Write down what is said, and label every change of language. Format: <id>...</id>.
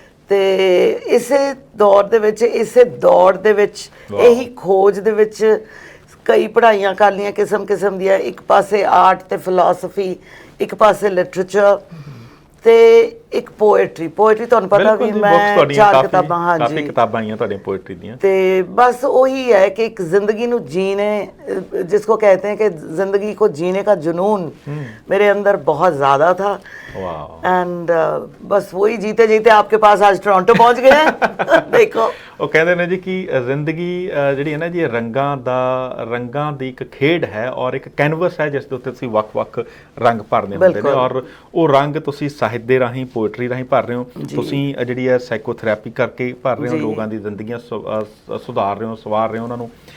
<pa>ਤੇ ਇਸੇ ਦੌਰ ਦੇ ਵਿੱਚ ਇਹੀ ਖੋਜ ਦੇ ਵਿੱਚ ਕਈ ਪੜ੍ਹਾਈਆਂ ਕਰ ਲਈਆਂ ਕਿਸਮ ਦੀਆਂ, ਇੱਕ ਪਾਸੇ ਆਰਟ ਤੇ ਫਿਲਾਸਫੀ, ਇੱਕ ਪਾਸੇ ਲਿਟਰੇਚਰ ਤੇ ਇੱਕ ਪੋਇਟਰੀ ਤੁਹਾਨੂੰ ਪਤਾ ਵੀ ਮੈਂ 4 ਕਿਤਾਬਾਂ ਕਾਫੀ ਕਿਤਾਬਾਂ ਆਈਆਂ ਤੁਹਾਡੀਆਂ ਪੋਇਟਰੀ ਦੀਆਂ। ਤੇ ਬਸ ਉਹੀ ਹੈ ਕਿ ਇੱਕ ਜ਼ਿੰਦਗੀ ਨੂੰ</pa> <hi>जीने जिसको कहते हैं कि जिंदगी को जीने का जुनून मेरे अंदर बहुत ज़्यादा था। एंड बस वही जीते जीते आपके पास आज टोरंटो पहुंच गए हैं। देखो</hi> <pa>ਉਹ ਕਹਿੰਦੇ ਨੇ ਜੀ ਕਿ ਜ਼ਿੰਦਗੀ ਜਿਹੜੀ ਹੈ ਨਾ ਜੀ ਰੰਗਾਂ ਦੀ ਇੱਕ ਖੇਡ ਹੈ ਔਰ ਇੱਕ ਕੈਨਵਸ ਹੈ ਜਿਸ ਦੇ ਉੱਤੇ ਤੁਸੀਂ ਵੱਖ-ਵੱਖ ਰੰਗ ਭਰਨੇ ਹੁੰਦੇ ਨੇ ਔਰ ਉਹ ਰੰਗ ਤੁਸੀਂ ਸਾਹਿਤ ਦੇ ਰਾਹੀਂ ਪੋਇਟਰੀ ਰਾਹੀਂ ਭਰ ਰਹੇ ਹੋ, ਤੁਸੀਂ ਜਿਹੜੀ ਹੈ ਸਾਈਕੋਥੈਰੇਪੀ ਕਰਕੇ ਭਰ ਰਹੇ ਹੋ, ਲੋਕਾਂ ਦੀ ਜ਼ਿੰਦਗੀਆਂ ਸੁਧਾਰ ਰਹੇ ਹੋ, ਸਵਾਰ ਰਹੇ ਹੋ ਉਹਨਾਂ ਨੂੰ।</pa>